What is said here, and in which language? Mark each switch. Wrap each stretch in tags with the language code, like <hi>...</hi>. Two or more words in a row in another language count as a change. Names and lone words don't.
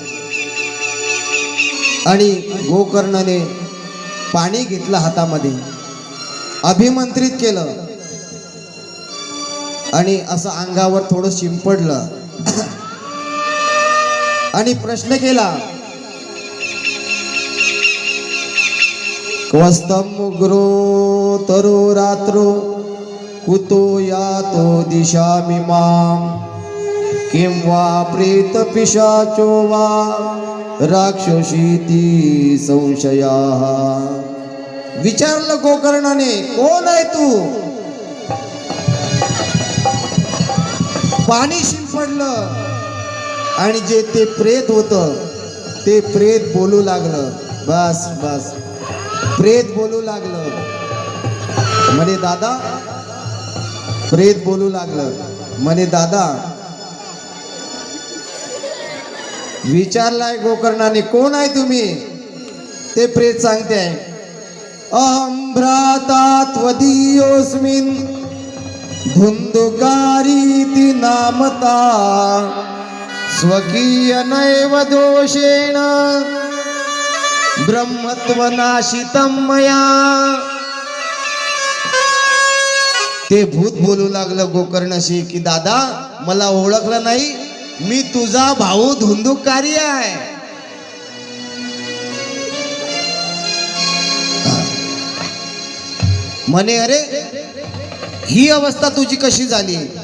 <mr>आणि गोकर्णाने पाणी घेतलं हातामध्ये, अभिमंत्रित केलं, आणि असं अंगावर थोडं शिंपडलं, आणि प्रश्न केला.</mr> <sa>क्वस्तं मुग्रो तरो रात्रो कुतो यातो दिशामिमां किं वा प्रेत पिशाचो वा राक्षसीति संशयाः.</sa> <mr>विचारलं गोकर्णाने, कोण आहे तू? पाणी शिंपडलं, आणि जे ते प्रेत होतं ते प्रेत बोलू लागलं. बस बस, प्रेत बोलू लागलं. म्हणे दादा, प्रेत बोलू लागलं. म्हणे दादा, विचारलाय गोकर्णाने, कोण आहे तुम्ही? ते प्रेत सांगते</mr> <sa>अहं भ्राता त्वदीयोऽस्मिन् धुंदुकारीति नामता स्वकीय नैव दोषेण ब्रह्मत्वनाशितं मया.</sa> <mr>ते भूत बोलू लागलं गोकर्णशी की दादा मला ओळखलं नाही, मी तुझा भाऊ धुंदुकारी आहे. म्हणे अरे ही अवस्था तुझी कशी झाली?</mr>